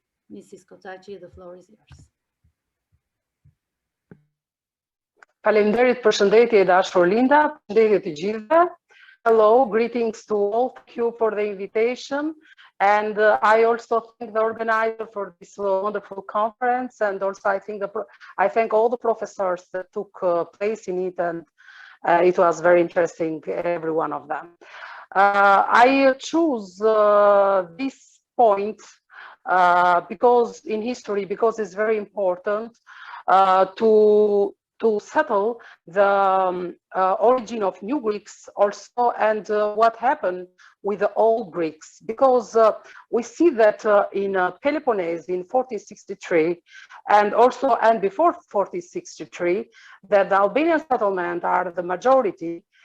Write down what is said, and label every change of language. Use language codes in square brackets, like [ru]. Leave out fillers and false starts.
[en] Mrs. Kocaqi, the floor is yours. [sq] Faleminderit, përshëndetje e dashur Linda, përshëndetje të gjithëve. [en] Hello, greetings to all. Thank you for the invitation. And I also thank the organizer for this wonderful conference. And also I thank all the professors that took place in it. And it was very interesting, every one of them. I choose this point because in history, because it's very important to settle the origin of new Greeks also, and what happened with the old Greeks, because we see that in Peloponnese in 1463 and before 1463 that the Albanian settlement are the majority.